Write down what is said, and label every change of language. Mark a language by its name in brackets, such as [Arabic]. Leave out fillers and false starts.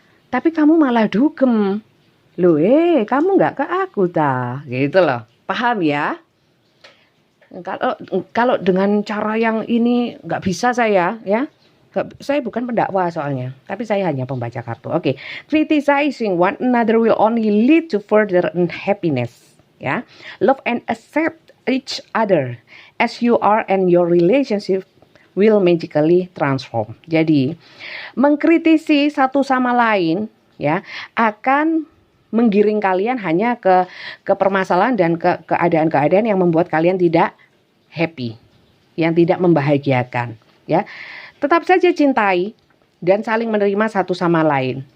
[Indonesian] Tapi kamu malah dugem. Loh, kamu nggak ke aku ta? Gitu loh. Paham ya? Kalau dengan cara yang ini nggak bisa saya, ya. Saya bukan pendakwa soalnya, tapi saya hanya pembaca kartu. Oke. [English] Criticizing one another will only lead to further unhappiness. Ya, love and accept each other as you are and your relationship will magically transform. [Indonesian] Jadi, mengkritisi satu sama lain, ya, akan menggiring kalian hanya ke permasalahan dan ke keadaan-keadaan yang membuat kalian tidak happy, yang tidak membahagiakan, ya. Tetap saja cintai dan saling menerima satu sama lain.